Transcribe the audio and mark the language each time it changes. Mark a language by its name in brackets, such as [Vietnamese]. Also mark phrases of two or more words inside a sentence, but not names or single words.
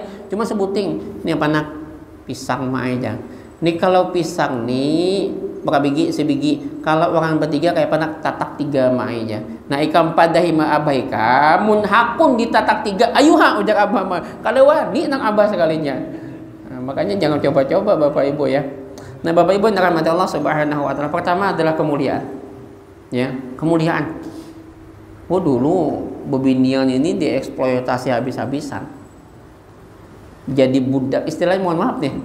[Banjar] Cuma sebuting. Ini apa nak? Pisang ma aja. Nih kalau pisang nih berapa biji? Sebiji. Kalau orang bertiga kayak apa nak? Tatak 3 ma aja. Nah Ikam padahi ma abah Ikam. Mun hakun ditatak 3. Ayuh ujar abah ma. Kalau wani nang abah sekalinya. Nah, [Indonesian] makanya jangan coba-coba bapak ibu ya. Nah bapak ibu yang dirahmati Allah [Arabic] سبحانه وتعالى. [Indonesian] Pertama adalah kemuliaan. Ya, kemuliaan. Oh dulu bebinian ini dieksploitasi habis-habisan. Jadi budak, istilahnya mohon maaf nih.